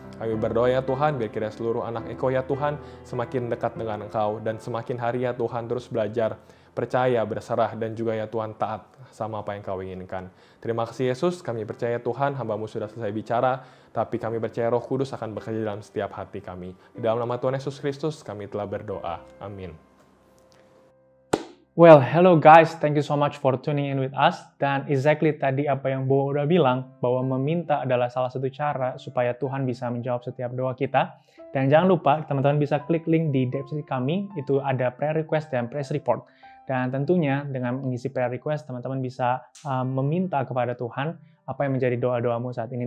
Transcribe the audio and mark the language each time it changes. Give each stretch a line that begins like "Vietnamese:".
Indonesian: Kami berdoa ya Tuhan biar kiranya seluruh anak Eko ya Tuhan semakin dekat dengan Engkau, dan semakin hari ya Tuhan terus belajar percaya, berserah, dan juga ya Tuhan taat sama apa yang Kau inginkan. Terima kasih Yesus, kami percaya Tuhan, hamba-Mu sudah selesai bicara, tapi kami percaya Roh Kudus akan bekerja dalam setiap hati kami. Di dalam nama Tuhan Yesus Kristus kami telah berdoa. Amin.
English: Well, hello guys, thank you so much for tuning in with us.
Indonesian: Dan exactly tadi apa yang Bo udah bilang, bahwa meminta adalah salah satu cara supaya Tuhan bisa menjawab setiap doa kita. Dan jangan lupa, teman-teman bisa klik link di deskripsi kami, itu ada prayer request dan praise report. Dan tentunya dengan mengisi prayer request, teman-teman bisa meminta kepada Tuhan apa yang menjadi doa-doamu saat ini.